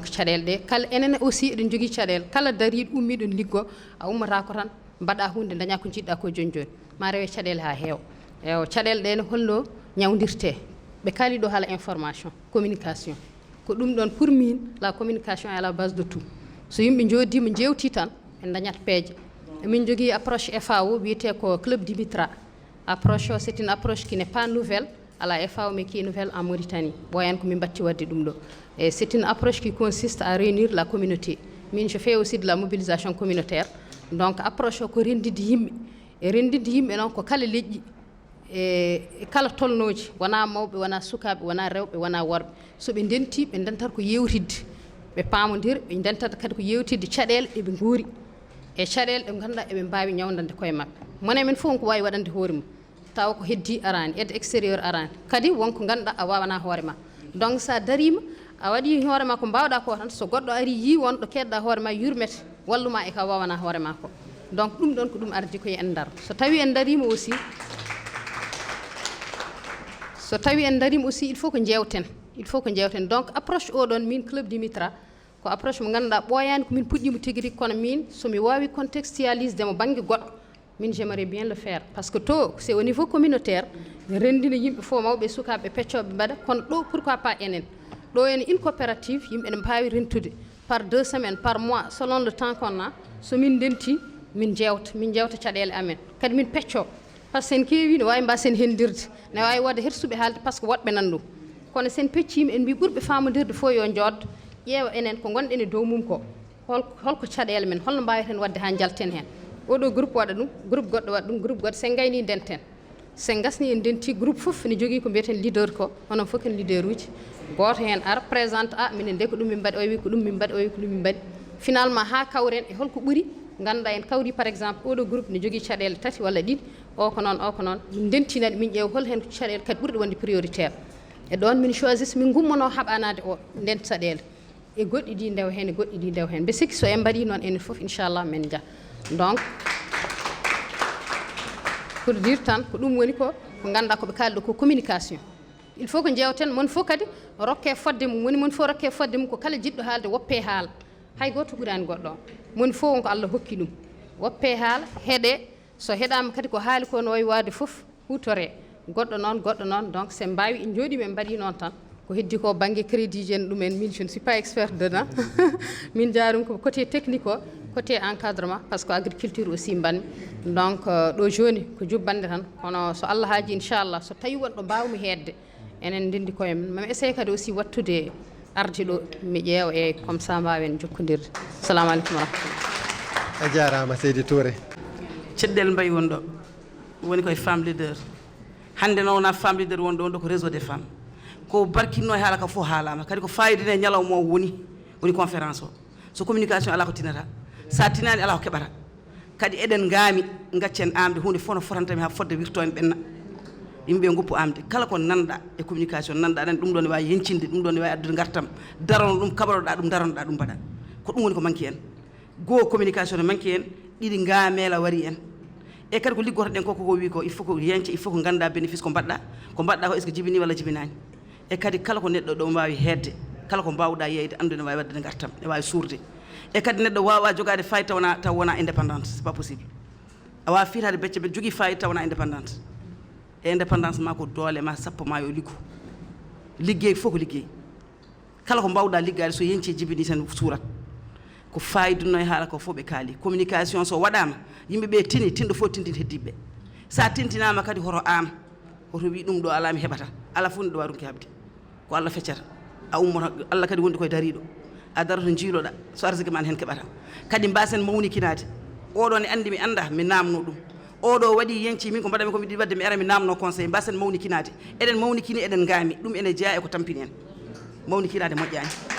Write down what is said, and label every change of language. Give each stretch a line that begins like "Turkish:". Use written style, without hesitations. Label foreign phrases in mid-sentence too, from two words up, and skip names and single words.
Fula: caɗeele ɗe kala enen aussi eɗen jogii caɗeele kala dariiɗo ummiiɗon liggoo a ummataa ko tan mbaɗaa hunde dañaa ko jiɗɗaa ko jooni jooni ma rewe caɗeele haa heewa eyo caɗeele ɗe ne holno ñawdirtee ɓe kaali ɗo haala information communication ko ɗum ɗon pour min
French: la communication est à la base de tout
Fula: so yimɓe njoodiima njewtii tan en dañat peeje emin jogii approche FAO wiyetee ko club dimitra approche o
French: c'est une approche qui n'est pas nouvelle à la FAO mais qui est nouvelle en Mauritanie
Fula: ɓooyan ko min mbatti wadde ɗum ɗo
French: et c'est une approche qui consiste à réunir la communauté
Fula: min
French: je fais aussi de la mobilisation communautaire
Fula: donc approche o ko renndinde yimɓe e renndinde yimɓe noon ko kala leƴƴi e kala tolnooji wonaa mawɓe wonaa sukaaɓe wonaa rewɓe wonaa worɓe so ɓe ndentii ɓe ndentata ko yeewtidde ɓe paamondira ɓe ndentata kadi ko yeewtidde caɗeele ɗe ɓe nguuri e caɗeele ɗe ngannduɗaa eɓe mbaawi ñawdande koye maɓɓe mone men fof ko waawi waɗande hoore mum tawa ko heddii araani
French: aide extérieur
Fula: araani kadi wonko ngannduɗaa a waawanaa hoore ma donc sa dariima a waɗii hoore ma ko mbawɗaa ko tan so goɗɗo ari yii wonɗo keɗɗaa hoore ma yurmete walluma e ka waawanaa hoore ma ko donc ɗum ɗon ko ɗum ardi koye en ndaro so tawi en dariima aussi
French: il faut
Fula: ko njewten donc approche oɗon min club dimitra ko approche mo ngannduɗaa ɓooyaani ko min puɗɗiimo tigi rigi kono min somi waawi contextualise mo baŋnge goɗɗo min
French: j'aimerais bien le faire par ce que
Fula: to
French: c'est au niveau communautaire
Fula: renndina yimɓe fof mawɓe e sukaaɓe peccooɓe mbaɗa kono ɗo
French: pourquoi pas
Fula: enen ɗo ene
French: une coopérative
Fula: yimɓe ne mbaawi rentude
French: par 2 semaines par mois selon le temps qu'on a
Fula: so min ndentii min jewta caɗeele amen kadi min peccoo
French: par ce que
Fula: sen keewi ne waawi mbasen henndirde ne waawi wadde hetsuɓe haalde
French: par ce que
Fula: woɗɓe nan ɗum kono sen pecciima en mbi ɓurɓe faamondirde fof yo njooddo ƴeewa enen ko gonɗen e dow mum ko holko caɗeele men holno mbaaweten wadde haa njalten heen oɗo groupe waɗa ɗum groupe goɗɗo waɗa ɗum groupe goɗɗo sen gayni ndenten sen gasni en dentii groupe fof ne jogii ko mbiyeten leader ko onon fof ken leader uji gooto heen ara présente minen de ko ɗum min mbaɗi o wi ko ɗum min mbaɗi o wi ko ɗum min mbaɗi finalement haa kawren e holko ɓuri ngannduɗaa en kawri
French: par exemple
Fula: oɗo groupe ne jogii caɗeele 3 walla 2 o ko noon min ndentinaɗe min ƴeewa hol heen ko caɗeele kadi ɓurɗe wonde prioritaire e ɗon min choisisse min gummanoo haɓanaade o nden caɗeele e goɗɗi ɗi ndewa heen e goɗɗi ɗi ndewa heen mbe sikki so en mbaɗii noon enen fof inchallah men njah donc
French: pour dire
Fula: tan ko ɗum woni ko ngannduɗaa ko ɓe kaali ɗo ko communication
French: il faut
Fula: ko njewten mon fof kadi rokke fodde mum woni mon fof rokke fodde mum ko kala jiɗɗo haalde woppe haala hay gooto ɓuraani goɗɗo o mon fof wonko Allah hokki ɗum woppe haala heɗee so heɗaama kadi ko haali ko no wayi waade fof huutoree goɗɗo noon donc sen mbaawi en njooɗiima en mbaɗii noon tan ko heddi ko baŋnge crédit ji en ɗumen min
French: je ne suis pas expert dedans
Fula: min jaarum ko
French: côté technique
Fula: o
French: côté encadrement par ce que agriculture aussi
Fula: mbanmi donc ɗo jooni ko jubbande tan kono so Allah haaji inchallah so tawi wonɗo mbawmi heedde enen ndenndi koye men mami essaye kadi aussi wattude arde ɗo mi ƴeewa e comme ça mbawen jokkodirde
Arabic: السلام عليكم ورحمة الله
Fula: a jarama Seydi Touré ceɗɗel mbayi won ɗo woni koye
French: femme leader
Fula: hannde noon wona
French: femme leader
Fula: won ɗo ko
French: réseau des femmes
Fula: ko barkinno e haala ka fof haalama kadi ko fayidine ñalawma o woni conférence o so communication ala ko tinata sa tinani ala ko keɓata kadi eɗen gaami gaccen amde hunde fof no fotantami ha fodde wirto en ɓenna yimɓe goppu amde kala ko nanɗa e communication nanɗa aɗani ɗum ɗo ne wawi yencinde ɗum ɗo ne wawi addude gartam darono ɗum kaɓanoɗa ɗum daronoɗa ɗum mbaɗa ko ɗum woni ko manque en goo communication ne manque en ɗiɗi gaamela wari en e kadi ko liggoto ɗen koko wi ko
French: il faut
Fula: ko yence
French: il faut
Fula: ko ganda bénéfice ko mbaɗɗa ko
French: est ce que
Fula: jibini walla jibinani e kadi kala ko neɗɗo ɗo wawi hedde kala ko mbawɗa yeyde andu ne wawi wadde gartam ne wawi suurde e kadi neɗɗo wawa jogade fayida taw wona indépendante
French: c'est pas possible
Fula: a wawa fiitade becce ɓe jogui fayida taw wona indépendante e indépendance ma ko doole ma sappo ma yo liggo liggey fof ko liggey kala ko mbawɗa liggade so yenci jibini tan suurat ko fayduno e haala ko fof ɓe kaali communication so waɗama yimɓe ɓe tini tinɗo fof tintin heddiɓe sa tintinama kadi hoto am hoto wi ɗum ɗo ala mi heɓata ala fof neɗɗo warunki habde ko Allah feccata a ummoto Allah kadi wondi koye dariɗo a daroto jiiloɗa so arsiki man hen keɓata kadi mbasen mawnikinade oɗo ne andi mi anda mi namno ɗum oɗo waɗi yenci min ko mbaɗami ko mi ɗiɗi wadde mi ara mi namno conseil mbasen mawnikinade eɗen mawnikini eɗen gaami ɗum ene jeeya e ko tampini en mawnikinade moƴƴani